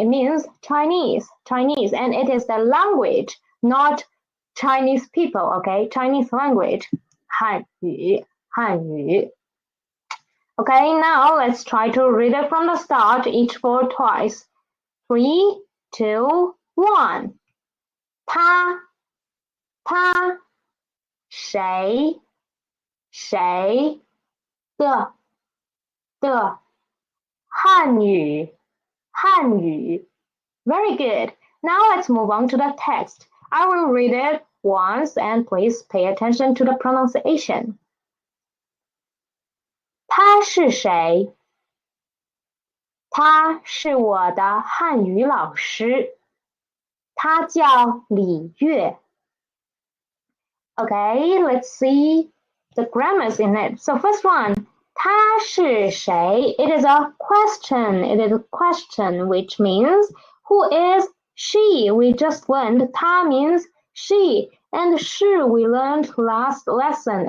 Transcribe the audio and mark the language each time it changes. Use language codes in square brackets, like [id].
[en] It means Chinese, and it is the language, not Chinese people, okay? Chinese language. [zh] 汉语汉语. [en] Okay, now let's try to read it from the start, each word twice. 3, 2, 1. [zh] 他谁的汉语 [en] Very good. Now let's move on to the text. I will read it once and please pay attention to the pronunciation. [zh] 他是谁？他是我的汉语老师，他叫李月。 [en] Okay, let's see the grammars in it. So first one, [zh] 他是谁? [en] It is a question. It is a question, which means who is she? We just learned 她 means she, and 是 we learned last lesson.